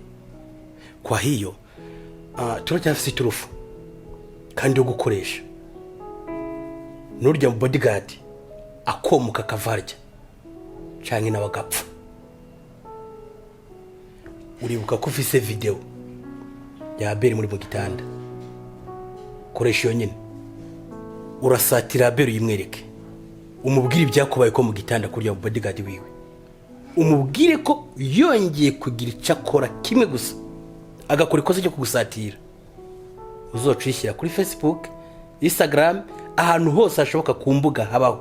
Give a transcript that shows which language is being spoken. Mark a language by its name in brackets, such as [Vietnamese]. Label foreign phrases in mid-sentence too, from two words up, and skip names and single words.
[Swahili] Kwa hiyo [Rundi] turacyafise iturufu kandi yo gukoresha. Nurya bodyguard akomuka kavarya canke nabagapfa. Uribuka ko ufise video ya Abeli muri mu gitanda. Koresha yo nyine. Urasatira Abeli yimwereke. Umubwire ibyakubaye ko mu gitanda kurya bodyguard wiwe. Umubwire ko yongeye kugira icakora kimwe gusa agakora ikoze cyo kugusatira. Uzocishira kuri Facebook, Instagram, ahantu hose hashoboka ku mbuga habaho.